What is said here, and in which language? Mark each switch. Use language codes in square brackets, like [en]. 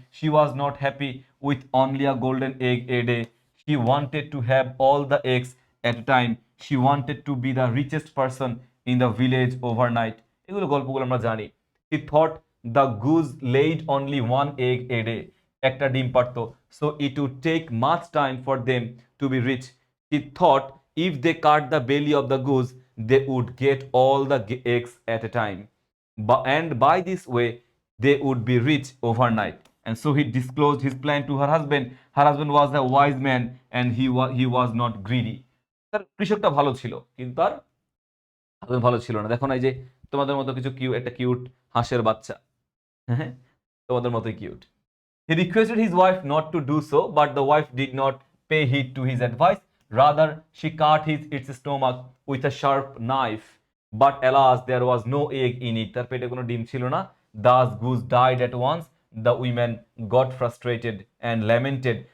[en] She was not happy with only a golden egg a day, she wanted to have all the eggs at a time, she wanted to be the richest person in the village overnight. [bn] এগুলো গল্পগুলো আমরা জানি। [en] he thought the goose laid only one egg a day, [bn] একটা ডিম পারতো, [en] So it would take much time for them to be rich. He thought if they cut the belly of the goose, they would get all the eggs at a time. And by this way, they would be rich overnight. And so he disclosed his plan to her husband. Her husband was a wise man and he was not greedy. [bn] তার কৃষকটা ভালো ছিল কিন্তু তার husband ভালো ছিল না। দেখো না এই যে তোমাদের মতো কিছু একটা কিউট হাঁসের বাচ্চা, হ্যাঁ তোমাদের মতোই cute. [en] He requested his wife not to do so, but the wife did not pay heed to his advice. Rather, she cut its stomach with a sharp knife. But alas, there was no egg in it. [bn] তার পেটে কোনো ডিম ছিল না, [en] thus goose died at once. The women got frustrated and lamented.